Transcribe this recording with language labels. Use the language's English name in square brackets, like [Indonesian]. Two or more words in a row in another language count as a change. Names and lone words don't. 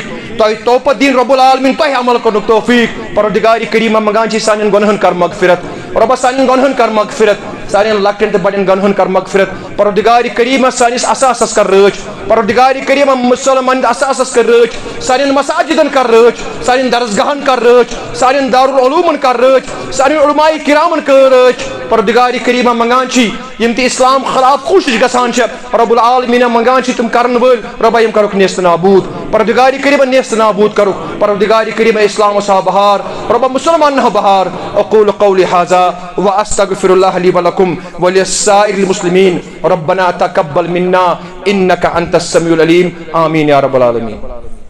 [Kashmiri] تہ توپت دین [Arabic] رب العالمین [Kashmiri] تہ عمل کرنُک توفیق. پروردگار کریمہ منگان چی سانین گنہن کر مغفرت. ربا سانین گنہن کر مغفرت. سانین لکٹن تہ بڑین گنہن کر مغفرت. پروردگار کریمہ سانس اساسس کر رٲچھ. پروردگار کریمہ مسلمان اساسس کر رٲچھ. سانین مساجدن کر رٲچھ. سانین درسگاہن کر رٲچھ. سانین دارالعلومن کر رٲچھ. سانین علماء کرامن کر رٲچھ. پروردگار کریمہ منگان چی یم تہ اسلام خلاف کوشش گژھان چھ [Arabic] رب العالمین [Kashmiri] منگان چی تم کرن وٲلۍ ربا یم کرُکھ نیست نابود. پروردگار کریمہ نیست نابود کرُکھ. پروردگار کریمہ اسلام سا بہار ربا مسلمان بہار. [Arabic] اقول قولی ھذا واستغفر الله لي ولكم ولسائر المسلمين. ربنا تقبل منا انك انت السميع العليم. آمين يا رب العالمين.